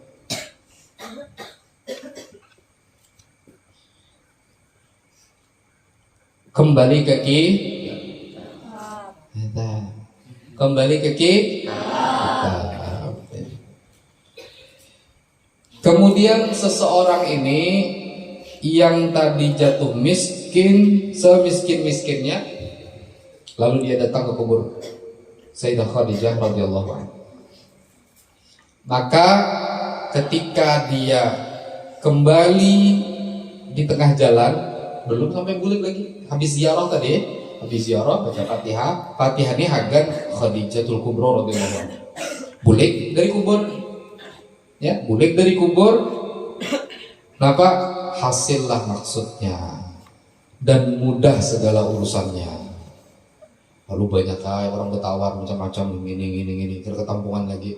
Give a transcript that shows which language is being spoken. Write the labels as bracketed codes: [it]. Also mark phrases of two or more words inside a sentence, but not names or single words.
[id] Kembali ke kemudian seseorang ini yang tadi jatuh miskin, semiskin-miskinnya, lalu dia datang ke kubur Sayyidah Khadijah [ar] رضي الله عنها. [bjn] Maka ketika dia kembali di tengah jalan, belum sampai bulik lagi, habis ziarah tadi. Habis ziarah baca Fatihah ini hagan Khadijatul Kubra [ar] رضي الله عنها. [bjn] Bulik dari kubur. Ya, bulik dari kubur. Kenapa? Hasillah maksudnya. Dan mudah segala urusannya. Lalu banyak orang bertawar macam-macam gini ketampungan lagi.